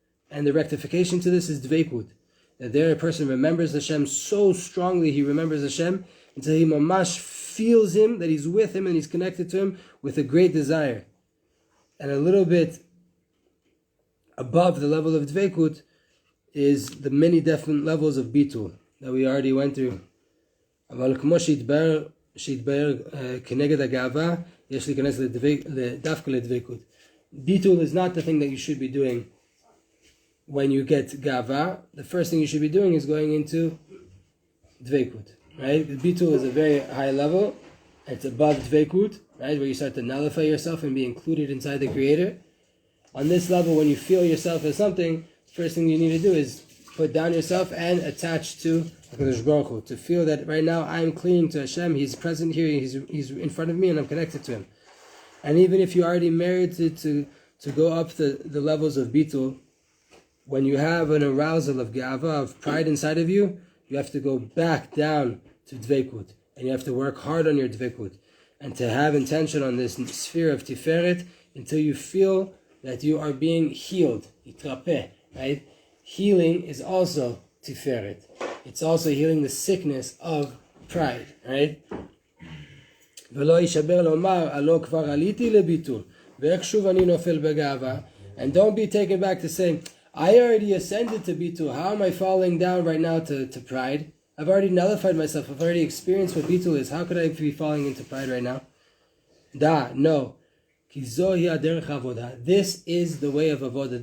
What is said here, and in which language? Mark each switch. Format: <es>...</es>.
<en>And the rectification to this is dveikut. That there a person remembers Hashem so strongly, he remembers Hashem until he mamash feels Him, that he's with Him and he's connected to Him with a great desire. And a little bit above the level of dveikut is the many different levels of bitul that we already went through.</en> <he>אבל כמו שהתבהר כנגד הגאווה, יש להיכנס דווקא לדבקות.</he> <en>Bitul is not the thing that you should be doing when you get gava. The first thing you should be doing is going into dveikut, right? Bitul is a very high level. It's above dveikut, right? Where you start to nullify yourself and be included inside the Creator. On this level, when you feel yourself as something, the first thing you need to do is put down yourself and attach to HaKadosh Baruch Hu, to feel that right now I'm clinging to Hashem. He's present here. He's in front of me, and I'm connected to Him. And even if you already merited to go up the levels of bitul, when you have an arousal of ga'ava, of pride inside of you, you have to go back down to dveikut, and you have to work hard on your dveikut, and to have intention on this sphere of tiferet until you feel that you are being healed, itrapeh, right? Healing is also tiferet. It's also healing the sickness of pride, right?</en> <he>ולא יישבר לומר, הלא כבר עליתי לביטול, ואיך שוב אני נופל בגאווה.</he> <en>And don't be taken back to saying, I already ascended to bitul. How am I falling down right now to pride? I've already nullified myself. I've already experienced what bitul is. How could I be falling into pride right now? No. This is the way of avodah.</en>